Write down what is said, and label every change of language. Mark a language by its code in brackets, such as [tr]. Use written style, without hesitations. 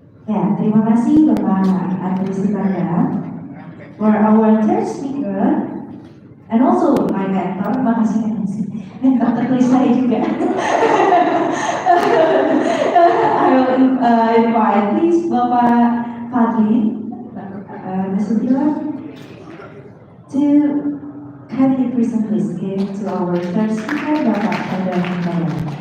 [id] Ya, terima kasih Bapak Andreas Tanggar [en] for our third speaker and also my mentor. [id] Terima kasih mentor tertulis saya juga. [en] I will invite please Bapak Fadli Nasution to kindly present his gift to our third speaker, Bapak Andreas Tanggar.